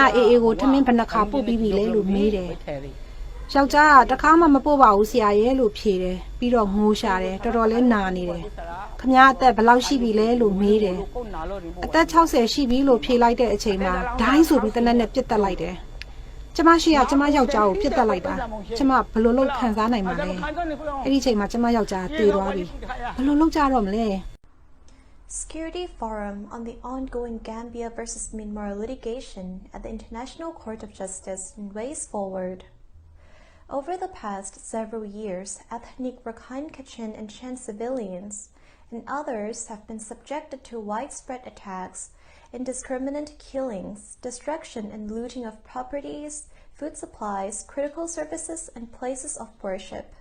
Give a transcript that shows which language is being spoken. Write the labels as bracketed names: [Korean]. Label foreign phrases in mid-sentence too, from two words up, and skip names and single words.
[Burmese] အေးအေးကိုထမင်းဘယ်နှခါပို့ပြီးပြီလဲလို့မေးတယ်ယောက်ျားကတခါမှမပို့ပါဘူးဆရာရဲ့လို့ဖြေတယ်ပြီးတော့ငိုရှာတယ်တော်တော်လေးနာနေတယ်ခမအသက်ဘယ်လောက်ရှိပြီလဲလို့မေးတယ်အသက်60ရှိပြီလို့ဖြေလိုက်တဲ့အချိန်မှာဒိုင်းဆိုပြီးတနက်နဲ့ပြစ်တက်လိုက်တယ်ကျမရှိကကျမယောက်ျားကိုပြစ်တက်လိုက်တာကျမဘယ်လိုလုပ်ခံစားနိုင်မှာလဲအဲ့ဒီအချိန်မှာကျမယောက်ျားတေသွားပြီဘယ်လိုလုပ်ကြတော့မလဲ [English] Security Forum on the ongoing Gambia versus Myanmar litigation at the International Court of Justice in Ways Forward. Over the past several years, ethnic Rakhine Kachin and Shan civilians and others have been subjected to widespread attacks, indiscriminate killings, destruction and looting of properties, food supplies, critical services, and places of worship.